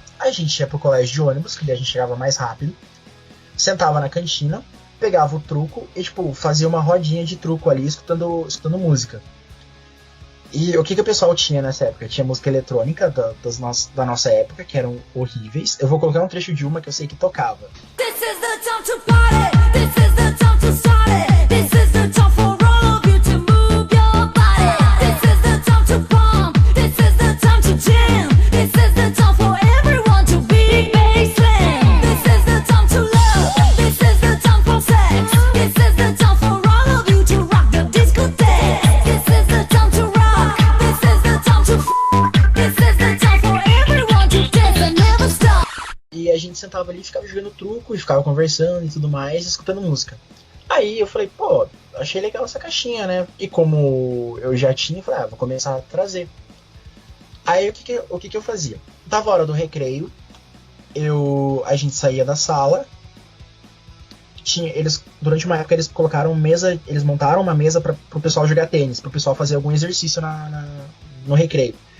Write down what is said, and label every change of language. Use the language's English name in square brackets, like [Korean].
[Portuguese] A gente ia pro colégio de ônibus, que daí a gente chegava mais rápido, sentava na cantina, pegava o truco e, tipo, fazia uma rodinha de truco ali, escutando música. E o que o pessoal tinha nessa época? Tinha música eletrônica da nossa época, que eram horríveis. Eu vou colocar um trecho de uma que eu sei que tocava. [English] This is the time to party, this is the time to start it, this is the time for all of you to move your body, this is the time to pump, this is the time to jam, this is the time for everyone to be baseline, this is the time to love, this is the time for sex, this is the time for all of you to rock the discotheque, this is the time to rock, this is the time to this is the time for everyone to dance and never stop. [Portuguese] E a gente sentava ali, ficava jogando truco e ficava conversando e tudo mais, escutando música. Aí eu falei, pô, achei legal essa caixinha, né? E como eu já tinha, eu falei, vou começar a trazer. Aí o que eu fazia? Dava a hora do recreio, a gente saía da sala, durante uma época eles montaram uma mesa pro pessoal jogar tênis, pro pessoal fazer algum exercício no recreio.